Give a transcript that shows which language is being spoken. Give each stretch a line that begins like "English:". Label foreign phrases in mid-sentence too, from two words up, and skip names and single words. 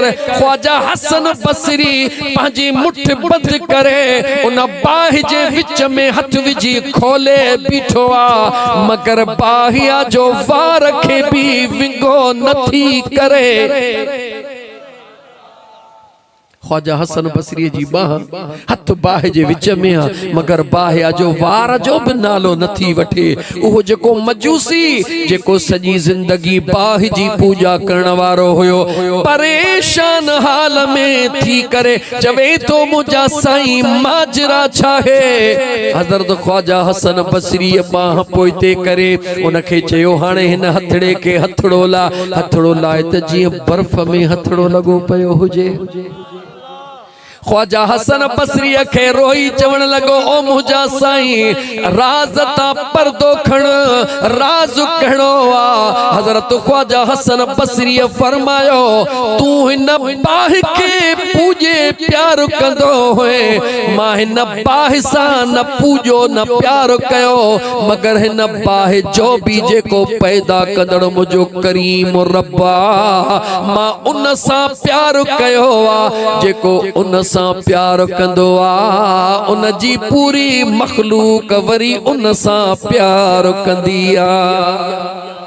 Sindhi: ख्वाजा हसन बसरी पंहिंजी मुठ बंद करे उन बाहि जे विच में हथ विझी खोले बीठो आ। मगर बाहिया जो वार खे भी विंगो नथी करे। ख्वाजा हसन बसरी जी बाह हथ बाहि जे विच में आ, मगर बाहिया जो वार जो भी नालो नथी वठे। उहो जेको मजूसी जेको सजी जिंदगी बाहि जी पूजा करण वारो हुयो परेशान हाल में थी करे चवे तो मुझा साईं माजरा छा है। हज़रत ख्वाजा हसन बसरी बाह पोइते करे उनखे चयो हाणे हिन हथड़े के हथड़ो ला। हथड़ो लाए त जीअं बर्फ में हथड़ो लगो पयो हुजे। ख्वाजा हसन बसरी खे रोई चवण लगो ओ मुझा साईं राज ता पर्दो खण राज कहणो आ। हज़रत ख्वाजा हसन बसरी फरमायो तू हिन बाहि के पूजे प्यार कंदो होए। मां हिन बाहि सा न पूजो न प्यार कयो, मगर हिन बाहि जो भी जेको पैदा कंदड़ मुझो करीम रब्बा मां उन सा प्यार कयो आ। जेको उन प्यार कंदो आ उन जी पूरी मखलूक वरी उन सा प्यार कंदी आ।